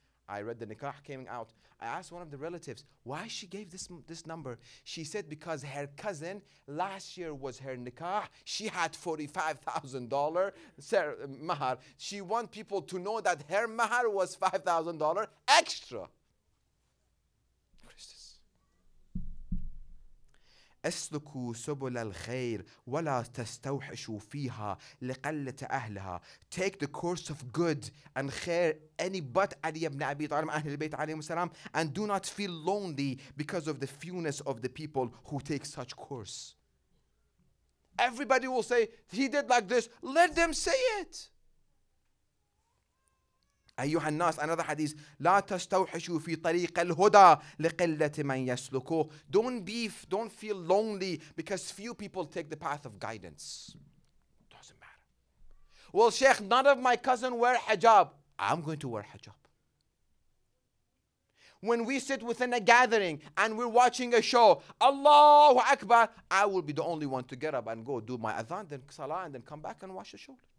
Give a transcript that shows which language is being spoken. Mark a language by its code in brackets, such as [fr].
[en] I read the nikah came out. I asked one of the relatives why she gave this number. She said because her cousin last year was her nikah. She had $45,000 mahar. She want people to know that her mahar was $5,000 extra. [ar] اسلكوا سبل الخير ولا تستوحشوا فيها لقلة أهلها. [en] Take the course of good and khair any but Ali ibn Abi Talib [ar] أهل البيت عليهم السلام, [en] and do not feel lonely because of the fewness of the people who take such course. Everybody will say he did like this. Let them say it. [ar] أيها الناس, [en] another hadith, [ar] لا تستوحشوا في طريق الهدى لقلة من يسلكوه. [en] Don't feel lonely because few people take the path of guidance. Doesn't matter. Well, Sheikh, none of my cousin wear hijab. I'm going to wear hijab. When we sit within a gathering and we're watching a show, Allahu Akbar, I will be the only one to get up and go do my adhan, then salah, and then come back and watch the show.